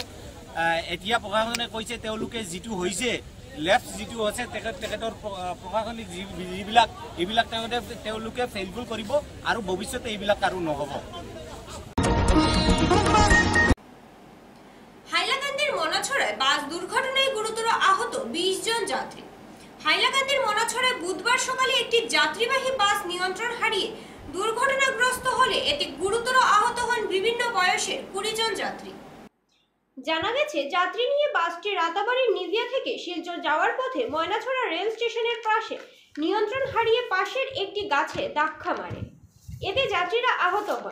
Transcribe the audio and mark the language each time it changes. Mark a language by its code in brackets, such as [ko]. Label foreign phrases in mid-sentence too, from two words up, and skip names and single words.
[as] এতিয়া প্ৰশাসনে কৈছে তেওঁলোকে যিটো হৈছে লেফ্ট যিটো আছে তেখেতৰ প্ৰশাসনিক যিবিলাক এইবিলাক তেওঁলোকে ফেইলফুল কৰিব, আৰু ভৱিষ্যতে এইবিলাক আৰু নহ'ব। [bn] হাইলাকান্দির মনাছড়ায় বাস দুর্ঘটনায় গুরুতর আহত 20 জন যাত্রী। হাইলাকান্দির মনাছড়ায় বুধবার সকালে একটি যাত্রীবাহী বাস নিয়ন্ত্রণ হারিয়ে দুর্ঘটনাগ্রস্ত হলে এতে গুরুতর আহত হন বিভিন্ন বয়সের 20 জন যাত্রী। জানা গেছে যাত্রী নিয়ে বাসটি রাতাবাড়ির নিদিয়া থেকে শিলচর যাওয়ার পথে ময়নাছড়া রেল স্টেশনের পাশে নিয়ন্ত্রণ হারিয়ে পাশের একটি গাছে ধাক্কা মারে, এতে যাত্রীরা আহত হন।